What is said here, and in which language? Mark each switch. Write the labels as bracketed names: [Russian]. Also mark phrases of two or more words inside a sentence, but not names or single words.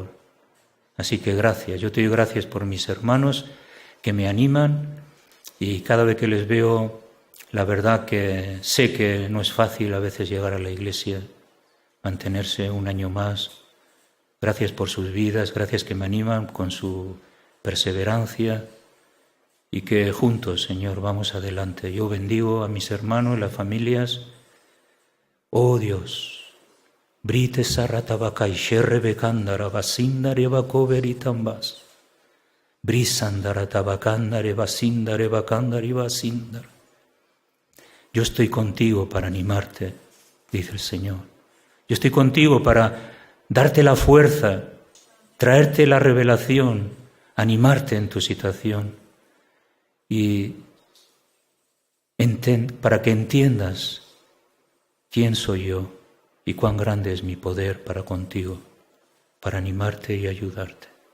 [Spanish] Así que gracias, yo te doy gracias por mis hermanos que me animan y cada vez que les veo, la verdad que sé que no es fácil a veces llegar a la iglesia, mantenerse un año más. Gracias por sus vidas, gracias que me animan con su perseverancia y que juntos, Señor, vamos adelante. Yo bendigo a mis hermanos, las familias. Oh Dios, Brite saratabakai sherre bekandara basindare bakoveritambas. Brisandara tabakandare basindare bakandare basindara. Yo estoy contigo para animarte, dice el Señor. Yo estoy contigo para darte la fuerza, traerte la revelación, animarte en tu situación y para que entiendas quién soy yo y cuán grande es mi poder para contigo, para animarte y ayudarte.